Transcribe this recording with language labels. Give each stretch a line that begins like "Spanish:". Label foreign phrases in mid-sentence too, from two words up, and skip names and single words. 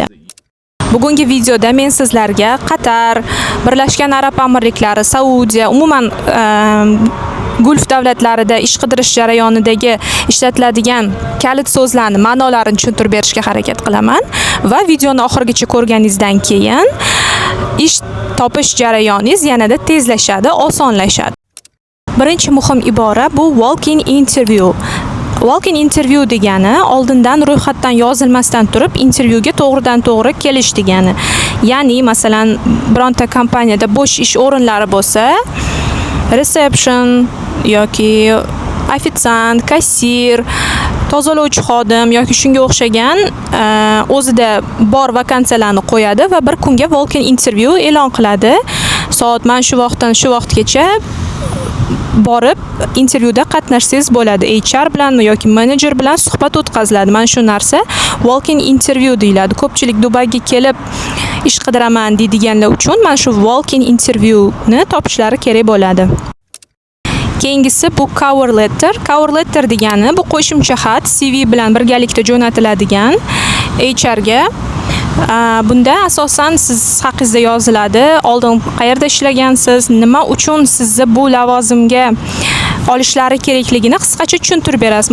Uzbek: Bugungi videoda men sizlarga Qatar, Birlashgan Arab Amirliklari, Saudiya, umuman Gulf davlatlarida ish qidirish jarayonidagi ishlatiladigan kalit so'zlarni ma'nolarini tushuntirib berishga harakat qilaman va videoni oxirigacha ko'rganingizdan keyin ish topish jarayoningiz yanada tezlashadi, osonlashadi. Birinchi muhim ibora bu
English: walk-in interview. Walk-in interview
Uzbek: degani oldindan ro'yxatdan yozilmasdan turib intervyuga to'g'ridan-to'g'ri kelish degani. Ya'ni masalan bironta kompaniyada bo'sh ish o'rinlari bo'lsa, reception yoki ofitsiant, kassir, tozalovchi xodim yoki shunga o'xshagan o'zida bor vakansiyalarni qo'yadi va bir kunga
English: walk-in interview
Uzbek: e'lon qiladi. Soat mana shu vaqtdan shu vaqtgacha borib intervyuda qatnashsangiz bo'ladi. HR bilan yoki menejer bilan suhbat o'tkaziladi. Mana shu narsa
English: walk-in interview
Uzbek: deyiladi. Ko'pchilik Dubayga kelib ish qidiraman deydiganlar uchun mana shu
English: walk-in interviewni
Uzbek: topishlari kerak bo'ladi. Keyingisi bu
English: cover letter. Cover letter
Uzbek: degani bu qo'shimcha xat CV bilan birgalikda jo'natiladigan HR ga. Bunda asosan siz haqingizda yoziladi, oldin qayerda ishlagansiz, nima uchun sizni bu lavozimga olishlari kerakligini qisqacha tushuntirib berasiz.